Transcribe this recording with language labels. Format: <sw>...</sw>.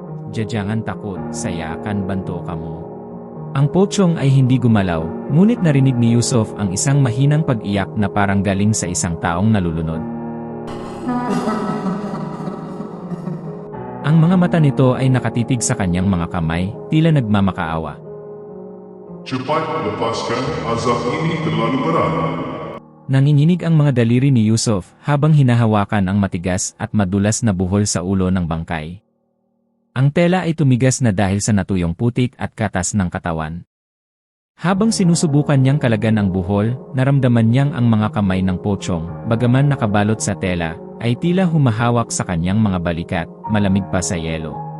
<ms>Jangan takot, saya akan bantu kamu.</ms> <tl>Ang pochong ay hindi gumalaw, ngunit narinig ni Yusuf ang isang mahinang pag-iyak na parang galing sa isang taong nalulunod. Ang mga mata nito ay nakatitig sa kanyang mga kamay, tila nagmamakaawa.</tl> <ms>Cepat lepaskan, azab ini terlalu berat.</ms> <tl>Nanginginig ang mga daliri ni Yusuf habang hinahawakan ang matigas at madulas na buhol sa ulo ng bangkay. Ang tela ay tumigas na dahil sa natuyong putik at katas ng katawan. Habang sinusubukan niyang kalagan ang buhol, naramdaman niyang ang mga kamay ng pochong, bagaman nakabalot sa tela, ay tila humahawak sa kanyang mga balikat, malamig pa sa yelo.</tl>